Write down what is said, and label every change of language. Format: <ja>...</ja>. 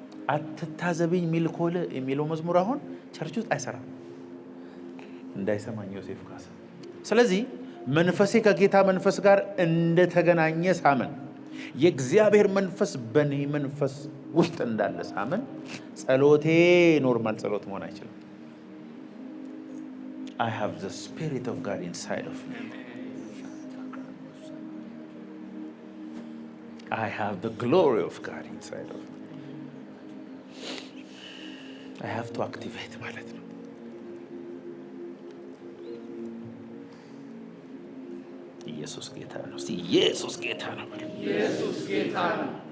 <am>አትታዘብኝ ሚል ኮለ የሚለው መዝሙር አሁን ቸርች ውስጥ አይሰራም። እንዳይሰማኝ ዮሴፍ ካሳ። ስለዚህ መንፈሴ ከጌታ መንፈስ ጋር እንደተገናኘ ሳመን የእግዚአብሔር መንፈስ በኔ መንፈስ ውስጥ እንዳለ ሳምን ጸሎቴ ኖርማል ጸሎት መሆን አይችልም።</am> <en>I have the Spirit of God inside of me. I have the glory of God inside of me. I have to activate</en> <am>ማለት ነው። ኢየሱስ ጌታ ነው። እስቲ ኢየሱስ ጌታ ነው። ኢየሱስ ጌታ ነው።</am>